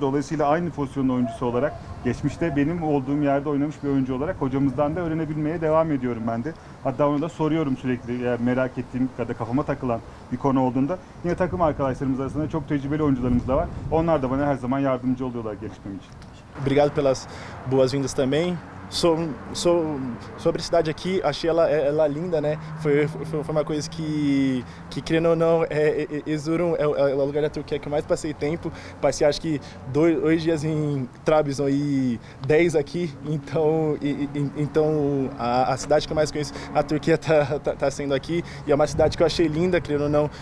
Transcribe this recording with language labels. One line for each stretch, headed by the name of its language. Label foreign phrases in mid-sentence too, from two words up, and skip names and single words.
Turkish: Dolayısıyla aynı pozisyonun oyuncusu olarak, geçmişte benim olduğum yerde oynamış bir oyuncu olarak hocamızdan da öğrenebilmeye devam ediyorum ben de. Hatta ona da soruyorum sürekli, eğer merak ettiğim ya da kafama takılan bir konu olduğunda. Yine takım arkadaşlarımız arasında çok tecrübeli oyuncularımız da var. Onlar da bana her zaman yardımcı oluyorlar gelişmem için.
Portuguese: Obrigado pelas boas-vindas também. sobre a cidade aqui, achei ela linda, né? Foi uma coisa que querendo ou não, Erzurum é o lugar da Turquia que eu mais passei tempo. Passei acho que 2 dias em Trabzon e 10 aqui, então a cidade que eu mais conheço, a Turquia tá sendo aqui, e é uma cidade que eu achei linda, querendo ou não.